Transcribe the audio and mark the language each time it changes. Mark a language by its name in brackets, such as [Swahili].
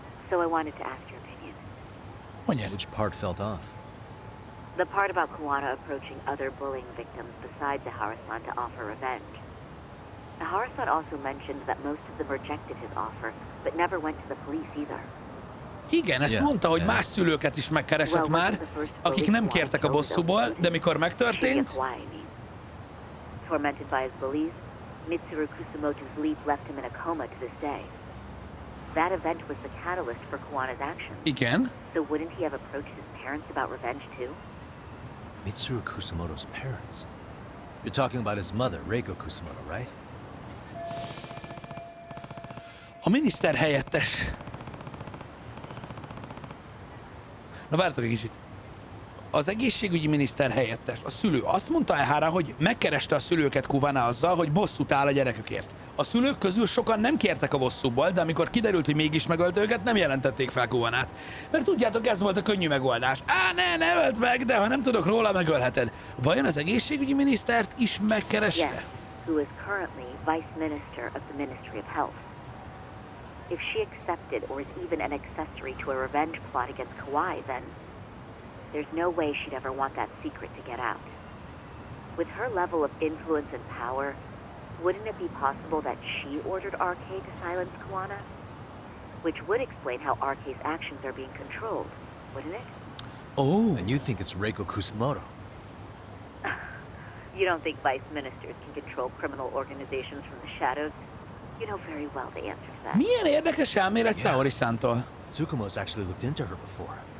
[English] So I wanted to ask your opinion. [Hungarian] mondjad. [English] Which part felt off? The part about Kuwana approaching other bullying victims besides Ihara-san to offer revenge. Ihara-san also mentioned that most of them rejected his offer, but never went to the police either. [Hungarian] Igen, ezt [English] Yeah, [Hungarian] mondta, hogy [English] yeah. [Hungarian] más szülőket is megkeresett már, akik nem kértek a bosszúból, de mikor megtörtént, [English] Tormented by his beliefs, Mitsuru Kusumoto's leap left him in a coma to this day. That event was the catalyst for Kuwana's actions. [Hungarian] igen, [English] So wouldn't he have approached his parents about revenge too? Mitsuru Kusumoto's parents. You're talking about his mother, Reiko Kusumoto, right? [Hungarian] a miniszter helyettes. Na várjatok egy kicsit. Az egészségügyi miniszter helyettes, a szülő azt mondta Ehara, hogy megkereste a szülőket Kuwana azzal, hogy bosszút áll a gyerekekért. A szülők közül sokan nem kértek a bosszúból, de amikor kiderült, hogy mégis megölt őket, nem jelentették fel Kuwanát. Mert tudjátok, ez volt a könnyű megoldás. Ne ölt meg, de ha nem tudok róla, megölheted. Vajon az egészségügyi minisztert is megkereste? [English] Yes, who is currently Vice Minister of the Ministry of Health. If she accepted or is even an accessory to a revenge plot against Kawai, then there's no way she'd ever want that secret to get out. With her level of influence and power, wouldn't it be possible that she ordered RK to silence Kuwana? Which would explain how RK's actions are being controlled, wouldn't it? [Hungarian] Ó, [English] And you think it's Reiko Kusumoto? You don't think vice ministers can control criminal organizations from the shadows? You know very well the answer to that. [Hungarian] milyen érdekes elmélet Saori-szántól. [English] Tsukumo's actually looked into her before.